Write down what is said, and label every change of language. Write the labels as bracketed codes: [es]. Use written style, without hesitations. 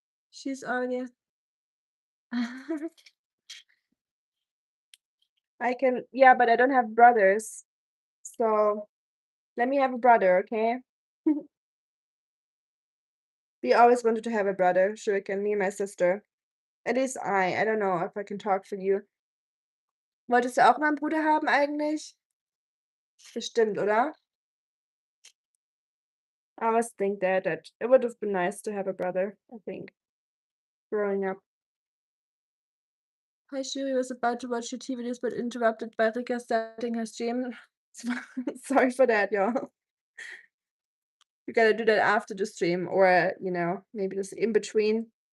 [en] She's already. I can, yeah, but I don't have brothers. So let me have a brother, okay? We always wanted to have a brother, Shuriken, me and my sister. At least I don't know if I can talk for you. [de] Wolltest du auch mal 'n Bruder haben eigentlich? Bestimmt, oder? [en] I always think that it would have been nice to have a brother, I think, growing up. Hi, Shuri was about to watch your TV videos, but interrupted by Rika starting her stream. Sorry for that, y'all. You gotta do that after the stream or, maybe just in between.